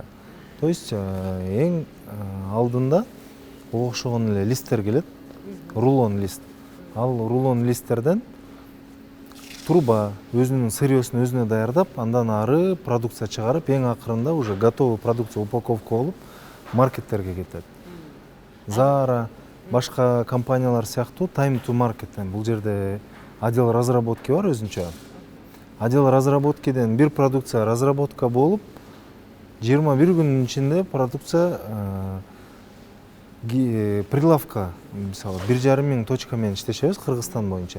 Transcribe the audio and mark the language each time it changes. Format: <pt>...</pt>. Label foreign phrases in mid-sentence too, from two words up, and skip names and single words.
<ru>То есть</ru> <ky>эң алдында окшогон эле листтер келет, рулон лист. Ал рулон листтерден труба өзүнүн сырьёсун өзүнө даярдап, андан ары продукция чыгарып, эң акырында</ky> <ru>уже готовый продукция упаковка</ru> <ky>болуп маркеттерге кетет. Zara, башка компаниялар сыяктуу</ky> <en>time to market.</en> <ky>Бул жерде</ky> <ru>отдел разработки</ru> <ky>бар өзүнчө.</ky> <ru>Отдел разработкиден</ru> <ky>бир</ky> <ru>продукция разработка</ru> <ky>болуп, 21 күнүн ичинде</ky> <ru>продукция прилавка,</ru> <ky>мисалы 1,5 миң точка менен иштешебиз Кыргызстан боюнча.</ky>